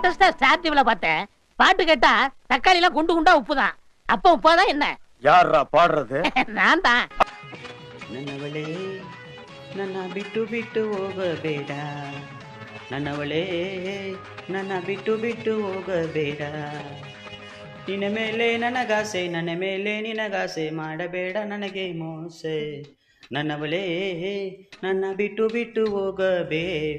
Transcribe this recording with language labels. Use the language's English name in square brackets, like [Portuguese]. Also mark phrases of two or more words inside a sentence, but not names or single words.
[Tamil] லேட்டஸ்டா ஸ்டார் டிவில பார்த்தேன். பாட்டு கேட்டா தக்காளி எல்லாம் குண்டு குண்டா உப்புதான். அப்ப உப்பாதான் என்ன? யாரா பாடுறது? நான் தான். [Kannada] ನನ್ನವಳೇ ನನ್ನ ಬಿಟ್ಟು ಬಿಟ್ಟು ಹೋಗಬೇಡ, ನನ್ನವಳೇ ನನ್ನ ಬಿಟ್ಟು ಬಿಟ್ಟು ಹೋಗಬೇಡ, ನಿನ್ನ ಮೇಲೆ ನನಗಾಸೆ, ನನ್ನ ಮೇಲೆ ನಿನಗಾಸೆ, ಮಾಡಬೇಡ ನನಗೆ ಮೋಸೆ, ನನ್ನವಳೇ ನನ್ನ ಬಿಟ್ಟು ಬಿಟ್ಟು ಹೋಗಬೇಡ.